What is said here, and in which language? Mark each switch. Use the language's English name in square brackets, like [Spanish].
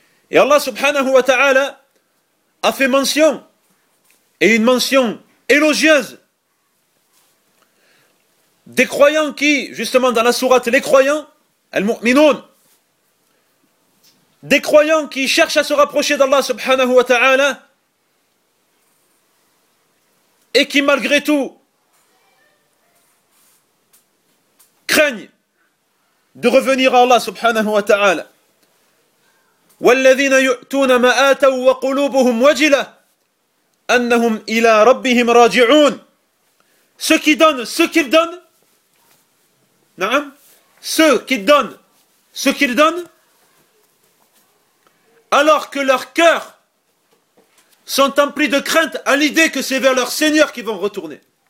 [French] Et Allah subhanahu wa ta'ala a fait mention, et une mention élogieuse, des croyants qui, justement dans la sourate, les croyants, al-mu'minun, des croyants qui cherchent à se rapprocher d'Allah subhanahu wa ta'ala, et qui malgré tout craignent de revenir à Allah subhanahu wa ta'ala. [Arabic] والذين يؤتون ما آتوا وقلوبهم وجلة أنهم إلى ربهم راجعون. [French] Ceux qui donnent ce qu'ils donnent, نعم, ceux qui donnent ce qu'ils donnent, alors que leurs cœurs sont emplis de crainte à l'idée que c'est vers leur Seigneur qu'ils vont retourner.